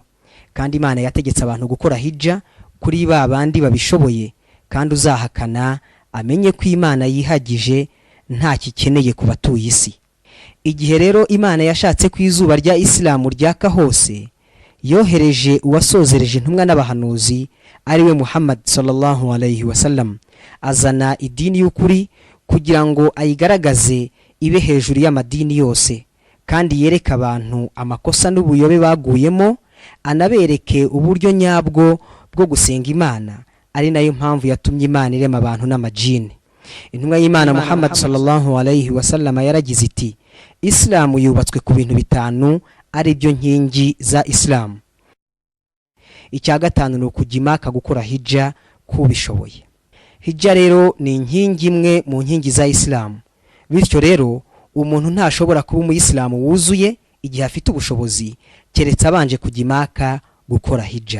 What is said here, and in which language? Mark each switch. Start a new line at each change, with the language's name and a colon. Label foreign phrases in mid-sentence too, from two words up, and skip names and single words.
Kinyarwanda: Kandi Imana yategetse abantu gukora hijja kuri babandi babishoboye, kandi uzahakana amenye ko Imana yihagije nta kikeneye ku batuye isi. Igihe rero Imana yashatse ko izuba rya Islamu ryaka hose, yohereje uwasozereje intumwa n'abahanuzi ariwe Muhammad
Arabic: صلى الله عليه وسلم,
Kinyarwanda: azana idini y'ukuri kugira ngo ayigaragaze ibe hejuru y'amadini yose, kandi yereka abantu amakosa n'ubuyobe baguyemo, anabereke uburyo nyabwo bwo gusenga Imana, ari nayo mpamvu yatumye Imana irema abantu n'amajini. Intumwa y'Imana Muhammad
Arabic: صلى الله عليه وسلم
Kinyarwanda: yaragize iti: Islamu yubatswe ku bintu 5 ari byo nkingi za Islamu. Icya gatanu ni ukujimaka gukora hijja kubishoboye. Hijja rero ni inkingi imwe mu nkingi za Islamu, bityo rero umuntu ntashobora kuba umuyisilamu wuzuye igihe afite ubushobozi keretse abanje kujya Maka gukora hijja.